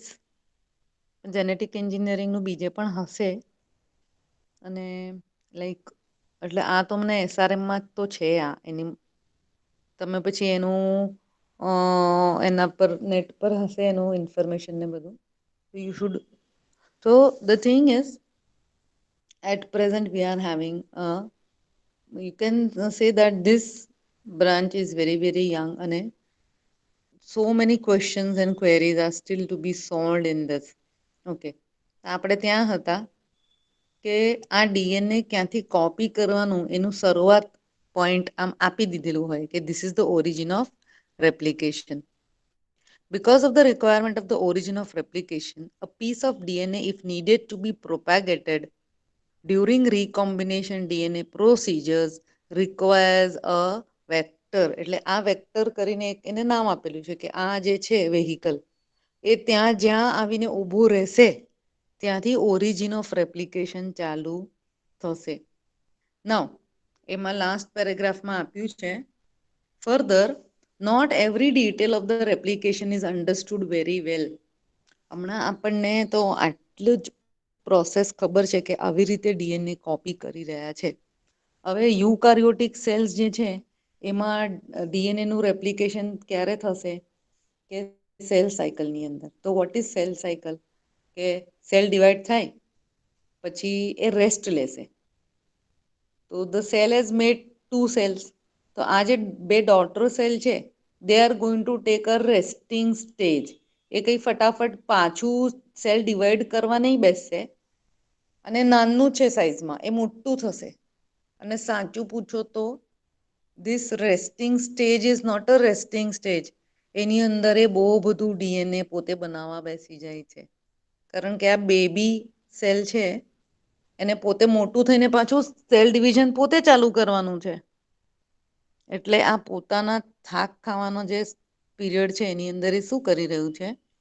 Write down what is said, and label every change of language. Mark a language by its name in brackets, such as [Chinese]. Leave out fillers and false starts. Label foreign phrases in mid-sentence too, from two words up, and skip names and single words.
[Gujarati] જેનેટિક એન્જિનિયરિંગનું બીજે પણ હશે. અને લાઈક એટલે આ તો મને SRMમાં તો છે. આ એની તમે પછી એનું એના પર નેટ પર હશે એનું ઇન્ફોર્મેશન ને બધું. [English] you should, so the thing is at present we are having you can say that this branch is very very young and so many questions and queries are still to be solved in this. [Gujarati] Okay, આપણે ત્યાં હતા કે આ DNA ક્યાંથી કોપી કરવાનું એનું શરૂઆત પોઈન્ટ આમ આપી દીધેલું હોય કે [English] this is the origin of replication. Because of the requirement of the origin of replication, a piece of DNA, if needed to be propagated during recombination DNA procedures, requires a vector. [Gujarati] એટલે આ વેક્ટર કરીને એને નામ આપેલું છે કે આ જે છે વેહિકલ, એ ત્યાં જ્યાં આવીને ઊભું રહેશે ત્યાંથી [English] origin of replication [Gujarati] ચાલુ થશે. [English] નાઉ [Gujarati] એમાં લાસ્ટ પેરેગ્રાફમાં આપ્યું છે, [English] ફર્ધર not every detail of the replication is understood very well. [Gujarati] હમણાં આપણને તો આટલું જ પ્રોસેસ ખબર છે કે આવી રીતે DNA કોપી કરી રહ્યા છે. હવે [English] eukaryotic cells [Gujarati] જે છે એમાં DNA નું રેપ્લિકેશન ક્યારે થશે કે સેલ સાયકલની અંદર. તો [English] what is cell cycle? [Gujarati] કે [English] cell divide [Gujarati] થાય પછી એ રેસ્ટ લેશે. [English] તો the cell has made 2 cells. [Gujarati] તો આ જે 2 ડોટર સેલ છે [English] they are going to take a resting stage. [Gujarati] એ કંઈ ફટાફટ પાછું [English] cell divide [Gujarati] કરવા નહીં બેસશે, અને નાનું છે સાઈઝમાં, એ મોટું થશે. અને સાચું પૂછો તો [English] this resting stage is not a resting stage. [Gujarati] એની અંદર એ બહુ બધું DNA પોતે બનાવવા બેસી જાય છે. કારણ કે આ [English] baby cell [Gujarati] છે એને પોતે મોટું થઈને પાછું [English] cell division [Gujarati] પોતે ચાલુ કરવાનું છે. એટલે આ પોતાના થાક ખાવાનો જે પીરિયડ છે એની અંદર એ શું કરી રહ્યું છે?